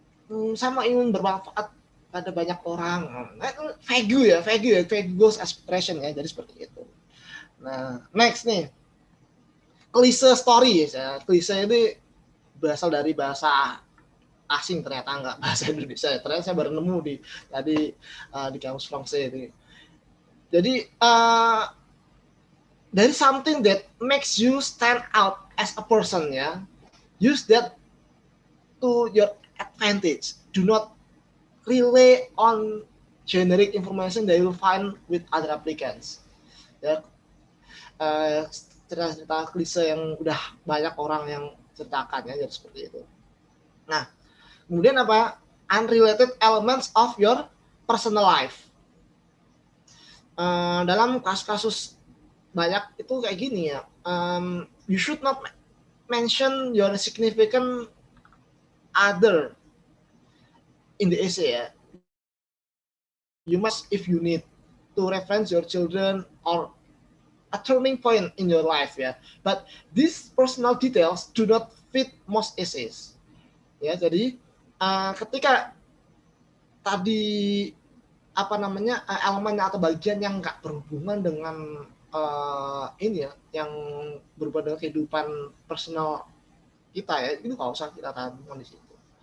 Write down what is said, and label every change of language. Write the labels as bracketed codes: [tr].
[id] Saya mau ingin bermanfaat pada banyak orang. [en] Vague goals aspiration [id] ya, jadi seperti itu. Nah, next nih, klise story ya. Klise ini berasal dari bahasa asing, ternyata enggak bahasa Indonesia. Ternyata saya baru nemu tadi di kamus Francais ini. [en] Jadi there is something that makes you stand out as a person ya. Use that to your advantage. Do not rely on generic information that you will find with other applicants. [id] Ya, cerita-cerita klise yang udah banyak orang yang ceritakan ya, jadi seperti itu. Nah, kemudian apa? [en] Unrelated elements of your personal life. [id] Dalam kasus-kasus banyak itu kayak gini ya. [en] You should not mention your significant other in the essay ya. You must, if you need to reference your children or a turning point in your life ya. But these personal details do not fit most essays. [id] Ya, jadi ketika tadi elemen atau bagian yang nggak berhubungan dengan ini ya, yang berhubungan dengan kehidupan personal kita ya, itu nggak usah kita tampilkan di situ.